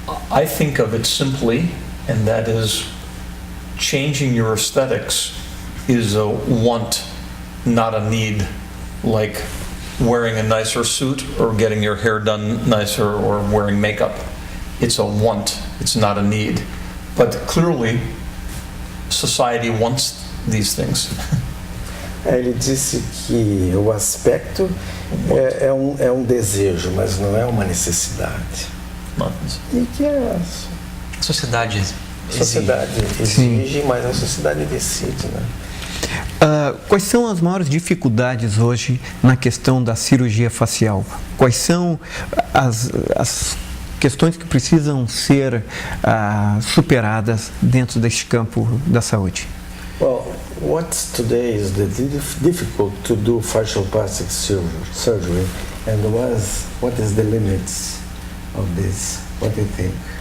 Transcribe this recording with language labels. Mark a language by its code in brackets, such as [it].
[en] I think of it simply, and that is changing your aesthetics is a want, not a need, like wearing a nicer suit or getting your hair done nicer or wearing makeup. It's a want, it's not a need. But clearly, society wants these things. [pt] Ele disse que o aspecto é um desejo, mas não é uma necessidade. E que a sociedade exige, mas a sociedade decide, né? Quais são as maiores dificuldades hoje na questão da cirurgia facial? Quais são as questões que precisam ser superadas dentro deste campo da saúde? [en] Well, what today is the difficult to do facial plastic surgery, and what is the limits of this? What do you think?